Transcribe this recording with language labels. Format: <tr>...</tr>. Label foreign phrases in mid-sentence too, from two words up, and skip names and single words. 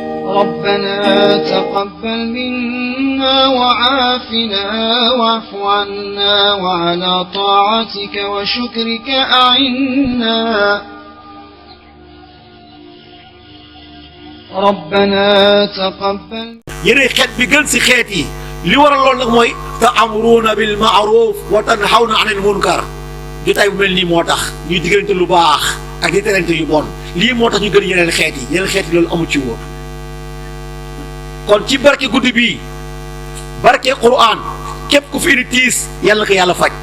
<ar>ربنا تقبل منا وعافنا واعف عنا وعلى طاعتك وشكرك أعنا ربنا تقبل</ar> <wo>yéenay xeet bi gën si xeet yi li waral loolu nag mooy</wo> <ar>تأمرون بالمعروف وتنهون عن المنكر</ar> <wo>jotaay bu mel nii moo tax ñuy diggante lu baax ak di terante yu bon lii moo tax ñu gën yeneen xeet yi loolu amu ci woon kon ci barke guddi bii barke Qur'an képp ku fi indi tiis yàlla na ko yàlla faj</wo>